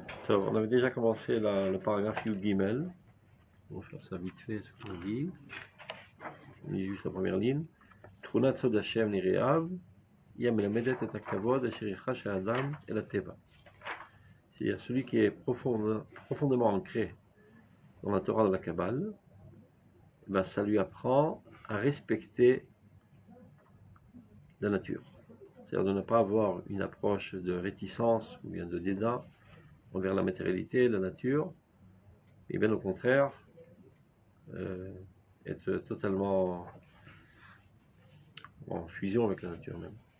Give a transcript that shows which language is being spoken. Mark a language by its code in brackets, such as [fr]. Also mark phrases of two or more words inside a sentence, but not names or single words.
[fr] On avait déjà commencé le paragraphe [he] יוד גימל. [fr] On va faire ça vite fait, ce qu'on dit. On lit juste la première ligne. [he] תורת סוד השם נרחב, היא מלמדת את הכבוד, אשר יחוש אדם את הטבע. [fr] C'est-à-dire celui qui est profondément ancré dans la Torah de la Kabbale, ben ça lui apprend à respecter la nature. C'est-à-dire de ne pas avoir une approche de réticence ou bien de dédain envers la matérialité, la nature, et bien au contraire, être totalement en fusion avec la nature même.